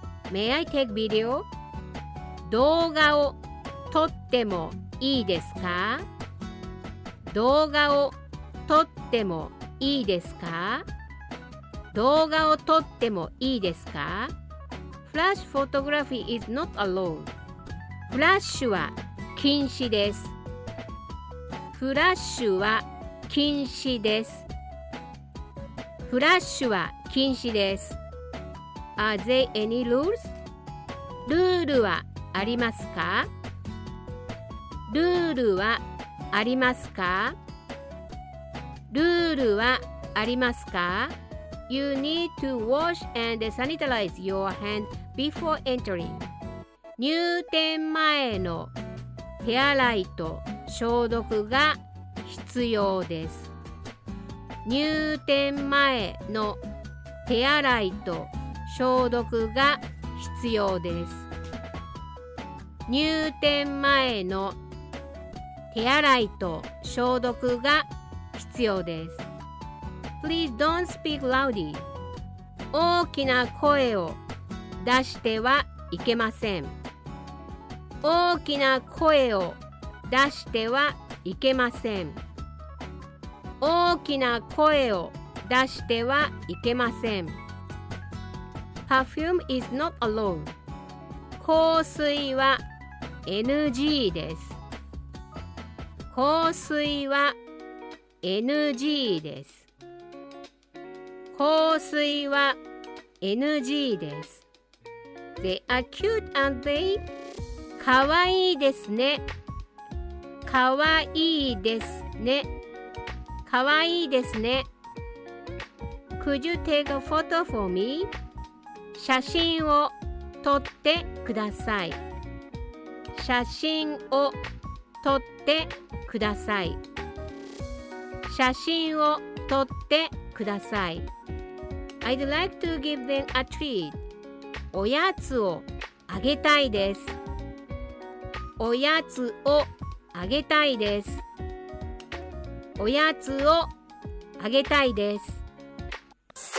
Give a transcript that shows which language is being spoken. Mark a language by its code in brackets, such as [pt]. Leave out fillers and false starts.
[en] May I take video? [ja] 動画を撮ってもいいですか？動画を撮ってもいいですか？動画を撮ってもいいですか？ [en] Flash photography is not allowed. [ja] フラッシュは禁止です。フラッシュは禁止です。フラッシュは禁止です。 [en] Are there any rules? [ja] ルールはありますか？ルールはありますか？ルールはありますか？ [en] You need to wash and sanitize your hand before entering. [ja] 入店前の手洗いと消毒が必要です。入店前の手洗いと消毒が必要です。入店前の手洗いと消毒が必要です。 [en] Please don't speak loudly. [ja] 大きな声を出してはいけません。大きな声を出してはいけません。大きな声を出してはいけません。 [en] Perfume is not allowed. [ja] 香水は NG です。香水は NG です。香水は NG です。 [en] They are cute, aren't they? [ja] かわいいですね。かわいいですね。かわいいですね。 [en] Could you take a photo for me? [ja] 写真を撮ってください。写真を撮ってください。写真を撮ってください。 [en] I'd like to give them a treat. [ja] おやつをあげたいです。おやつをあげたいです。おやつをあげたいです。